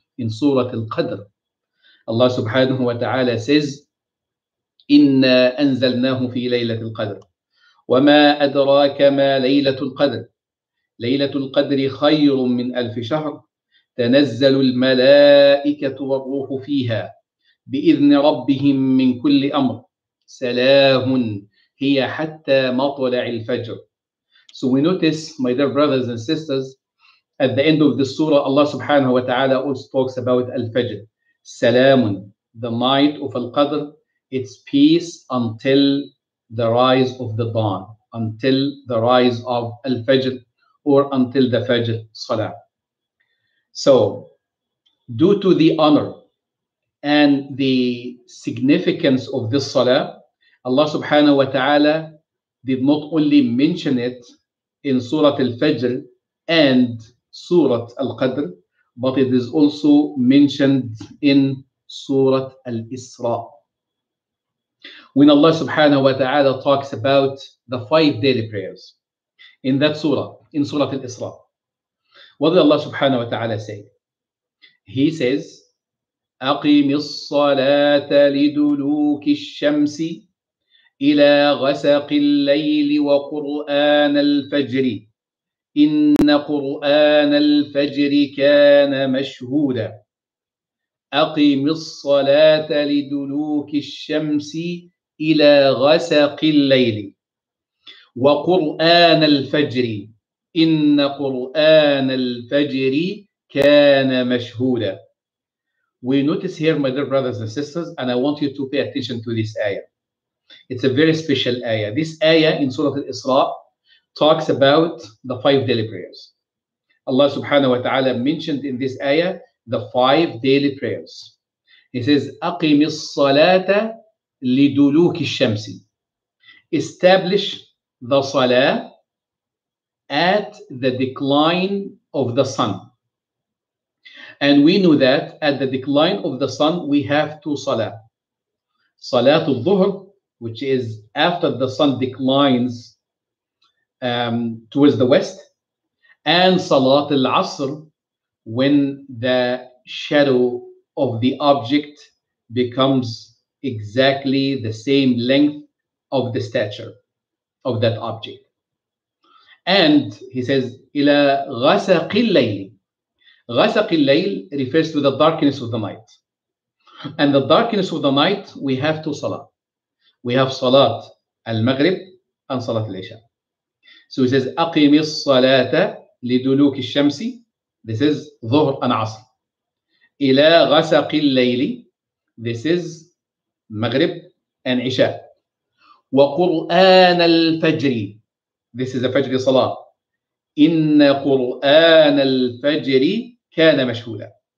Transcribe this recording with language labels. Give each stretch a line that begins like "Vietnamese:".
English: In Surah Al-Qadr, Allah subhanahu wa ta'ala says,
Arabic: إِنَّا أَنزَلْنَاهُ فِي لَيْلَةِ الْقَدْرِ وَمَا أَدْرَاكَ مَا لَيْلَةُ الْقَدْرِ ليلة القدر خير من 1000 شهر تنزل الملائكة والروح فيها بإذن ربهم من كل أمر سلام هي حتى مطلع الفجر.
English: So we notice, my dear brothers and sisters, at the end of the surah, Allah subhanahu wa ta'ala also talks about Al-Fajr. Salamun, the night of Al-Qadr, it's peace until the rise of the dawn, until the rise of Al-Fajr, or until the Fajr Salah. So, due to the honor and the significance of this Salah, Allah subhanahu wa ta'ala did not only mention it in Surah Al-Fajr and Surah Al-Qadr, but it is also mentioned in Surah Al-Isra. When Allah subhanahu wa ta'ala talks about the 5 daily prayers, in that surah, in Surah Al-Isra, what did Allah subhanahu wa ta'ala say? He says,
Arabic: أقم الصلاة لدلوك الشمس إلى غسق الليل وقرآن الفجر إن قرآن الفجر كان مشهودا. أقم الصلاة لدلوك الشمس إلى غسق الليل وقرآن الفجر إن قرآن الفجر كان مشهودا.
English: We notice here, my dear brothers and sisters, and I want you to pay attention to this ayah. It's a very special ayah. This ayah in Surah Al-Isra talks about the 5 daily prayers. Allah subhanahu wa ta'ala mentioned in this ayah the 5 daily prayers. He says,
Arabic: أقم الصلاة لدلوك الشمس.
English: Establish the salah at the decline of the sun. And we know that at the decline of the sun, we have 2 salah. Salatul Dhuhr, which is after the sun declines towards the west, and Salatul Asr, when the shadow of the object becomes exactly the same length of the stature of that object. And he says,
Arabic: إلى غسق الليل. غسق الليل
English: refers to the darkness of the night. And the darkness of the night, we have 2 salah. We have Salat al-Maghrib and Salat al-Isha. So he says,
Arabic: أقم الصلاة لدلوك الشمس.
English: This is Dhuhr and Asr.
Arabic: إلى غسق الليل.
English: This is Maghrib and Isha.
Arabic: وقرآن الفجر.
English: This is a Fajr Salah.
Arabic: إن قرآن الفجر كان مشهودا.